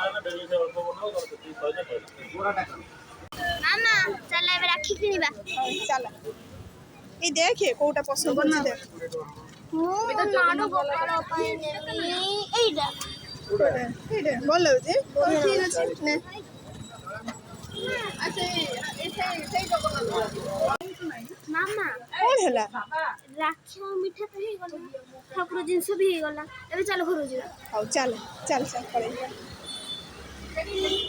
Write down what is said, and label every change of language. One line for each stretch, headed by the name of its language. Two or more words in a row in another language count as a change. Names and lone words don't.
Odia: ମାମା ଚାଲ ଏବେ ରାକ୍ଷୀ କିଣିବା।
Bangla: ଚାଲ। এই দেখে কোଉটা পছন্দ হচ্ছে দেখ।
Odia: ମୁଁ ନାଡୁ ଗୋପାଳ ପାଇଁ ନେବି ଏଇଟା।
Bangla: এইটা ভালো হচ্ছে। ঠিক আছে নে। আচ্ছা এই
Odia: ମାମା କ'ଣ ହେଲା? ରାକ୍ଷୀ ଆଉ ମିଠା ତ ହେଇଗଲା, ଠାକୁର ଜିନିଷ ବି ହେଇଗଲା, ଏବେ ଚାଲ ଘରକୁ ଯିବା। ହଉ ଚାଲ ଚାଲ ଚାଲ ପଳେଇବା।